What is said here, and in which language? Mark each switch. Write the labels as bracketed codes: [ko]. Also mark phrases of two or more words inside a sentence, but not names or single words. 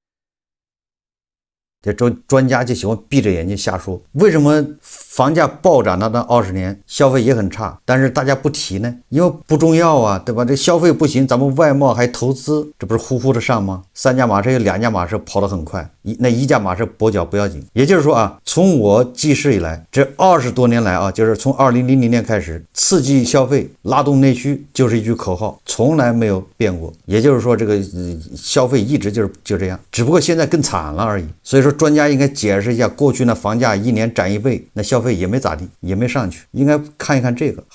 [zh] 這專家就喜歡閉着眼睛瞎說，為什麼房價暴漲的那20年消費也很差，但是大家不提呢？因為不重要啊，對吧？這消費不行，咱們外貿還投資，這不是呼呼的上嗎？3駕馬車有2駕馬車跑得很快， 那一架马车跛腳不要緊。也就是说啊，从我记事以来，这20多年来啊，就是从2000 年開始，刺激消費、拉動內需就是一句口號，從來沒有變過。也就是說，這個消費一直就這樣，只不過現在更慘了而已。所以說，專家應該解釋一下，過去呢房價1年漲1倍，那消費也沒咋地，也沒上去，應該看一看這個。